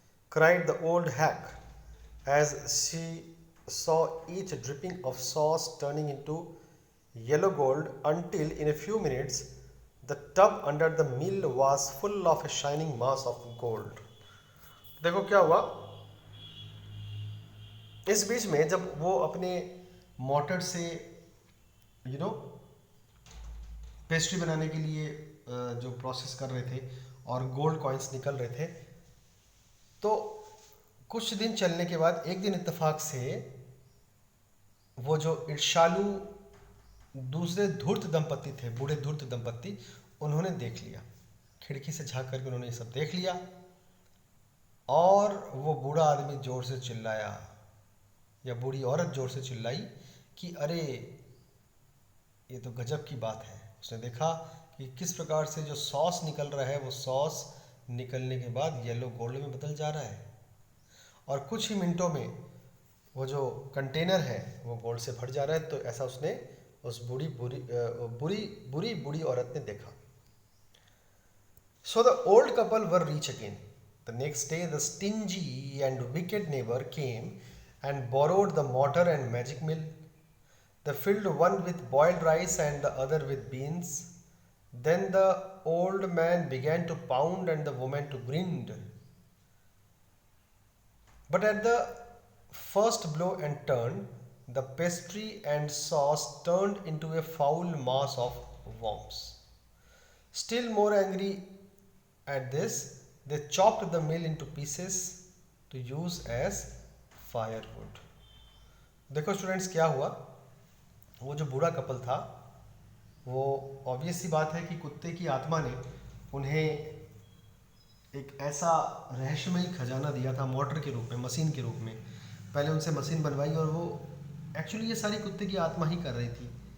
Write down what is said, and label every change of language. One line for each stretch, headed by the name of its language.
English: cried the old hag as she saw each dripping of sauce turning into yellow gold until in a few minutes the tub under the mill was full of a shining mass of gold.
Hindi: देखो क्या हुआ. इस बीच में जब वो अपने motor से pastry बनाने के लिए जो प्रोसेस कर रहे थे और गोल्ड कॉइन्स निकल रहे थे, तो कुछ दिन चलने के बाद एक दिन इत्तेफाक से वो जो ईर्ष्यालु दूसरे धूर्त दंपत्ति थे, बूढ़े धूर्त दंपत्ति, उन्होंने देख लिया. खिड़की से झांक करके उन्होंने ये सब देख लिया. और वो बूढ़ा आदमी जोर से चिल्लाया, या बूढ़ी औरत जोर से चिल्लाई कि अरे ये तो गजब की बात है. उसने देखा कि किस प्रकार से जो सॉस निकल रहा है वो सॉस निकलने के बाद येलो गोल्ड में बदल जा रहा है, और कुछ ही मिनटों में वो जो कंटेनर है वो गोल्ड से भर जा रहा है. तो ऐसा उसने उस बुरी औरत ने देखा.
English: So the old couple were rich again. The next day the stingy and wicked neighbor came and borrowed the mortar and magic mill. They filled one with boiled rice and the other with beans. Then the old man began to pound and the woman to grind. But at the first blow and turn, the pastry and sauce turned into a foul mass of worms. Still more angry at this, they chopped the mill into pieces to use as firewood.
Hindi: देखो students क्या हुआ वो जो बूढ़ा couple था, वो obvious सी बात है कि कुत्ते की आत्मा ने उन्हें एक ऐसा रहस्यमयी खजाना दिया था मोटर के रूप में, मशीन के रूप में। पहले उनसे मशीन बनवाई और वो एक्चुअली ये सारी कुत्ते की आत्मा ही कर रही थी।